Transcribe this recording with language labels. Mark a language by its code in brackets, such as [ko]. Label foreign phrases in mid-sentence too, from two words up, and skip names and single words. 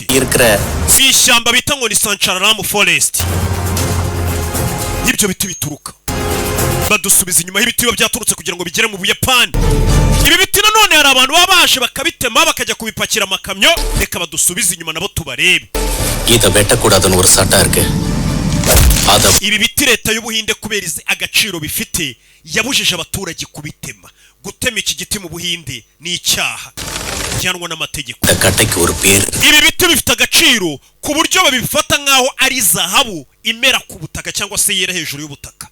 [rw] Ishyamba bita ngo ni Sanchararam Forest. Ibyo biti bituruka. Badusubiza inyuma y'ibiti biba byaturutse kugira ngo bigere mu Buyapani. Ibi biti nanone hari abantu babashe bakabitema bakajya kubipakira amakamyo. Reka badusubize inyuma nabo tubarebe. Ita beta kuradano [ta] ஒரு சட்டம் இருக்கு. [rw] Ibi biti leta y'Ubuhinde kubera izi agaciro bifite yabujije abaturage kubitema. Gutema iki giti mu Buhinde ni icyaha cyanwa n'amategeko. Ibi biti bifite agaciro ku buryo babifata nkaho ari zahabu imera ku butaka cyangwa se yera hejuru y'ubutaka.